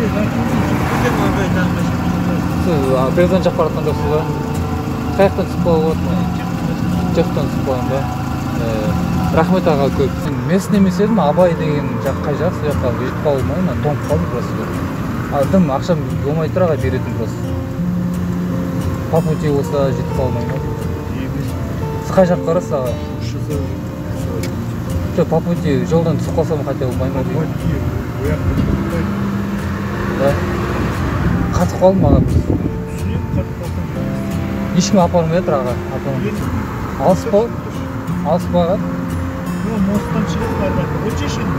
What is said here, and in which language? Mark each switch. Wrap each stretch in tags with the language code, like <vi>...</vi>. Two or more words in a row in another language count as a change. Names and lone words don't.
<kk>Сіз Түрезан жаққа бара жатқан жоқсыз ба? Қай жақтан түсіп қалуға болады ма? Жақтан түсіп қалған ба? Рахмет аға көп. Местный емес едім, Абай деген жақ қай жақ, сол жаққа жетіп қала алмай ма, тоңып қалдым просто. Дым ақшам болмай тұр аға беретін просто.</kk> <ru>По пути</ru> <kk>болса жетіп қала алмай ма? Сіз қай жаққа барасыз аға? Жоқ,</kk> <ru>по пути</ru> <kk>жолдан түсіп қалсам хотя болмай ма? Қатып қалдым аға просто. Ешкім апармай жатыр аға. Алыс па? Алыс па аға? Мосттан шығып барбақта, өтшеш енді.</kk>